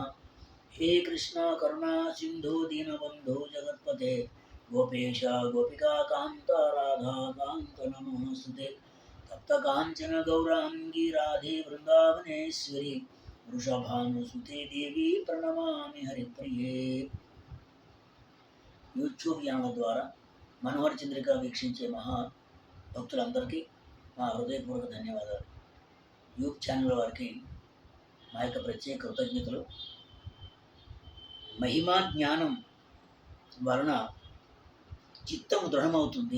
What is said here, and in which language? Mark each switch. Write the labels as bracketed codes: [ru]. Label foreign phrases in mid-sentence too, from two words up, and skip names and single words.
[sa] हे कृष्ण करुणा सिन्धु दीनबन्धो जगत्पते गोपेश गोपिकान्त राधा कान्त नमोऽस्तुते। तप्तकाञ्चन गौराङ्गी राधे वृन्दावनेश्वरी वृषभानुसुते देवी प्रणमामि हरिप्रिये। [te] యూట్యూబ్ ఛానల్ ద్వారా మనోహర చంద్రిక వీక్షించే మహా భక్తులందరికీ మా హృదయపూర్వక ధన్యవాదాలు. యూట్యూబ్ ఛానల్ వారికి మా యొక్క ప్రత్యేక కృతజ్ఞతలు. మహిమా జ్ఞానం వలన చిత్తము దృఢమవుతుంది.